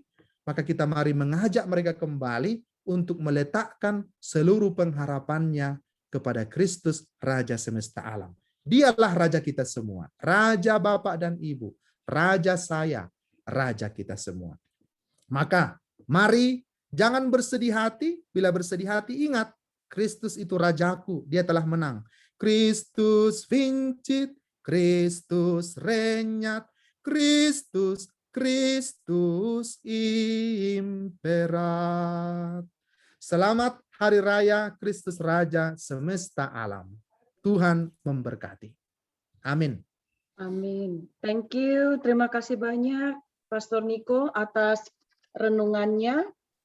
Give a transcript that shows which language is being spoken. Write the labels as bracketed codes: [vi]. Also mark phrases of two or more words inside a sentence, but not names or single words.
[id] Maka kita mari mengajak mereka kembali untuk meletakkan seluruh pengharapannya kepada Kristus Raja Semesta Alam. Dialah Raja kita semua, Raja Bapak dan Ibu, Raja saya, Raja kita semua. Maka mari jangan bersedih hati. Bila bersedih hati, ingat Kristus itu Rajaku, dia telah menang. [la] Kristus vincit, Kristus regnat, Kristus imperat. [id] Selamat Hari Raya Kristus Raja Semesta Alam. Tuhan memberkati. Amin. Amin. [en] Thank you. [id] Terima kasih banyak Pastor Niko atas renungannya.